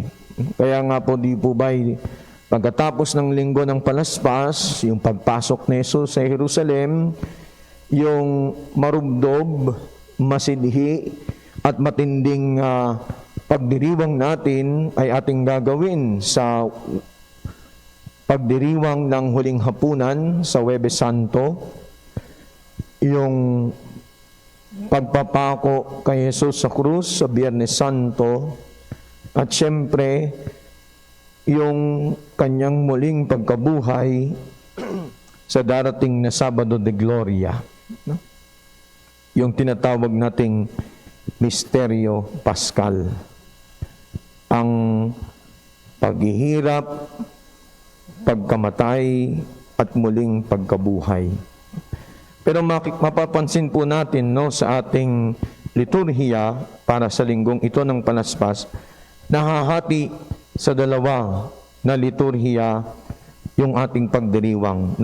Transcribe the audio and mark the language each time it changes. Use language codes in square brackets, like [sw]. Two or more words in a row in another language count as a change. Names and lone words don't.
[tl] Kaya nga po di po ba pagkatapos ng Linggo ng Palaspas, yung pagpasok ni Jesus sa Jerusalem, yung marubdob, masidhi at matinding pagdiriwang natin ay ating gagawin sa pagdiriwang ng huling hapunan sa Huwebes Santo, yung pagpapako kay Jesus sa krus sa Biyernes Santo, at siyempre, yung kanyang muling pagkabuhay sa darating na Sabado de Gloria. No? Yung tinatawag nating Misteryo Paschal. Ang paghihirap, pagkamatay, at muling pagkabuhay. Pero mapapansin po natin, no, sa ating liturhiya para sa linggong ito ng Palaspas, nahahati sa dalawa na liturhiya yung ating pagdiriwang.